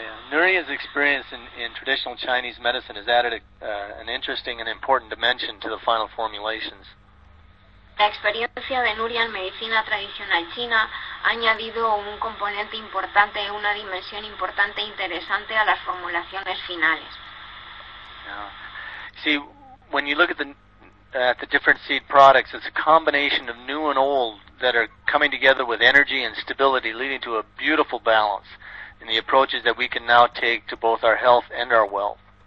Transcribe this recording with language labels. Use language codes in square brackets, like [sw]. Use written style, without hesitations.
[en] Nuria's experience in traditional Chinese medicine has added an interesting and important dimension to the final formulations. [es] La experiencia de Nuria en medicina tradicional china ha añadido un componente importante, una dimensión importante e interesante a las formulaciones finales. [en] Yeah. See, when you look at the different seed products, it's a combination of new and old that are coming together with energy and stability, leading to a beautiful balance in the approaches that we can now take to both our health and our wealth.